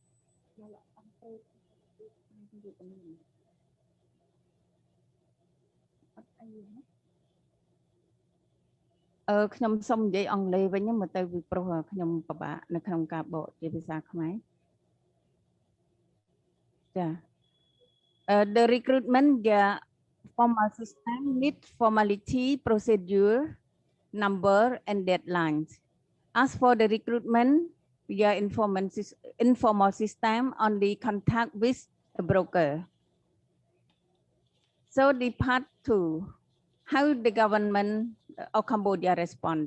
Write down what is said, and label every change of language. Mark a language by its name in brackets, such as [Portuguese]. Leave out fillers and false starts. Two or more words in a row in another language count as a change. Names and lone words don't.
[Khmer] ខ្ញុំសូមនិយាយអង់គ្លេសវិញមកទៅពីព្រោះខ្ញុំពិបាកនៅក្នុងការបកជាភាសាខ្មែរ [English] ចា The recruitment via formal system need formality procedure number and deadlines as for the recruitment via informal system only contact with a broker so the part 2 how the government of Cambodia respond.